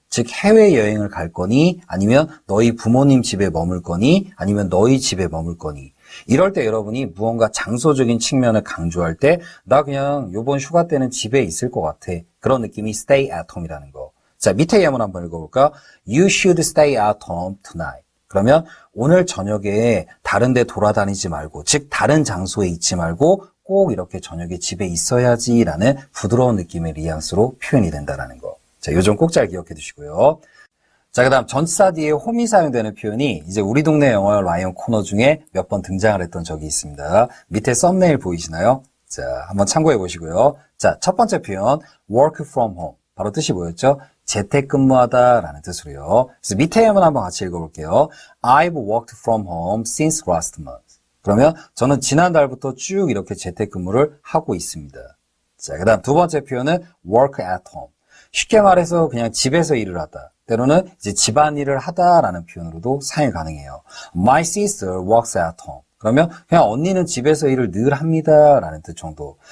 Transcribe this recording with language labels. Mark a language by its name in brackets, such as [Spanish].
[Korean] 즉 해외여행을 갈 거니 아니면 너희 부모님 집에 머물 거니 아니면 너희 집에 머물 거니 이럴 때 여러분이 무언가 장소적인 측면을 강조할 때 나 그냥 요번 휴가 때는 집에 있을 것 같아. 그런 느낌이 [English] stay at home [Korean] 이라는 거. 자, 밑에 예문 한번 읽어볼까? [English] You should stay at home tonight. [Korean] 그러면 오늘 저녁에 다른 데 돌아다니지 말고, 즉 다른 장소에 있지 말고 꼭 이렇게 저녁에 집에 있어야지라는 부드러운 느낌의 뉘앙스로 표현이 된다는 거. 자, 요 점 꼭 잘 기억해 두시고요. 자, 그 다음 전치사 뒤에 홈이 사용되는 표현이 이제 우리 동네 영화 라이언 코너 중에 몇 번 등장을 했던 적이 있습니다. 밑에 썸네일 보이시나요? 자, 한번 참고해 보시고요. 자, 첫 번째 표현 [English] work from home. [Korean] 바로 뜻이 뭐였죠? 재택근무하다라는 뜻으로요. 그래서 밑에 예문 한번 같이 읽어볼게요. [English] I've worked from home since last month. [Korean] 그러면 저는 지난달부터 쭉 이렇게 재택근무를 하고 있습니다. 자, 그 다음 두 번째 표현은 [English] work at home. [Korean] 쉽게 말해서 그냥 집에서 일을 하다. 때로는 이제 집안일을 하다라는 표현으로도 사용이 가능해요. [English] My sister works at home. [Korean] 그러면 그냥 언니는 집에서 일을 늘 합니다라는 뜻 정도.